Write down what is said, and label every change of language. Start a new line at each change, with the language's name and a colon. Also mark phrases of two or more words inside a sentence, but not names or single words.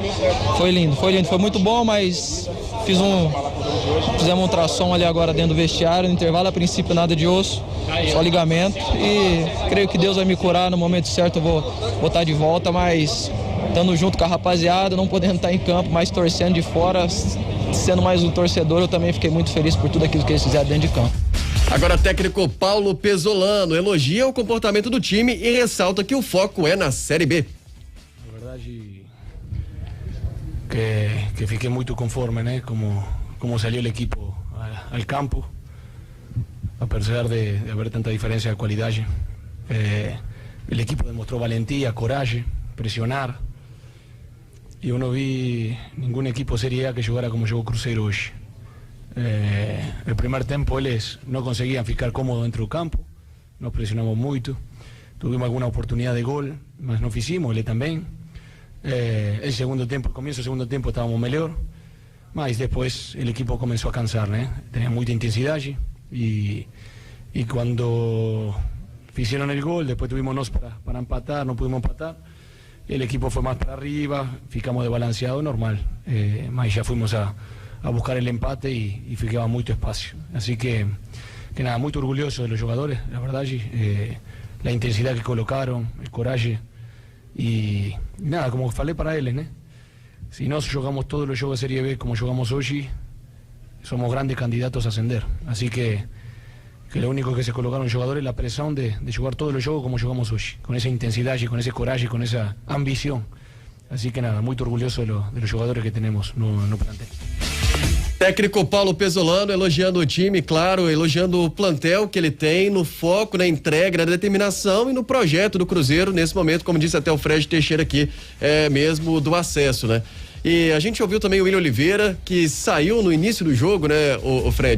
Portuguese: Foi lindo, foi muito bom, mas fizemos um ultrassom ali agora dentro do vestiário, no intervalo, a princípio nada de osso, só ligamento, e creio que Deus vai me curar, no momento certo eu vou estar de volta, mas estando junto com a rapaziada, não podendo estar em campo, mas torcendo de fora, sendo mais um torcedor, eu também fiquei muito feliz por tudo aquilo que eles fizeram dentro de campo. Agora, técnico Paulo Pesolano elogia o comportamento do time e ressalta que o foco é na Série B. Na verdade, que fiquei muito conforme, né?
Spanish: Como salió el equipo al campo, a pesar de haber tanta diferencia de qualidade. El equipo demostró valentía, coraje, presionar. Y yo no vi ningún equipo Serie A que jugara como jugó Cruzeiro hoje. El primer
Portuguese: tempo eles não conseguían ficar cómodos dentro do campo, nos presionamos muito,
Spanish: tuvimos alguna oportunidad de gol,
Portuguese: mas não fizemos, ele também.
Spanish: El comienzo del segundo tempo estábamos
Portuguese: melhor, mas depois o equipo começou a cansar, né? Tenía muita intensidade e quando fizeram o gol, depois tuvimos nós para empatar, não pudimos empatar.
Spanish: El equipo fue más para arriba,
Portuguese: ficamos desbalanceados, normal, mas já
Spanish: fuimos a buscar el empate y ficaba mucho espacio. Así que nada, muy orgulloso de los jugadores, la verdad, la intensidad que colocaron, el coraje y nada,
Portuguese: como falei para eles, né?
Spanish: Si
Portuguese: nós jogamos
Spanish: todos los juegos de Serie B como jugamos hoy, somos grandes candidatos a ascender. Así que lo único que se colocaron los jugadores es la presión de jugar todos los juegos como jugamos hoy, con esa intensidad, con ese coraje, con esa ambición. Así que nada, muy orgulloso de los jugadores que tenemos
Portuguese: no plantel. Técnico Paulo Pesolano elogiando o time, claro, elogiando o plantel que ele tem, no foco, na entrega, na determinação e no projeto do Cruzeiro, nesse momento, como disse até o Fred Teixeira aqui, mesmo do acesso, né? E a gente ouviu também o William Oliveira, que saiu no início do jogo, né, o Fred?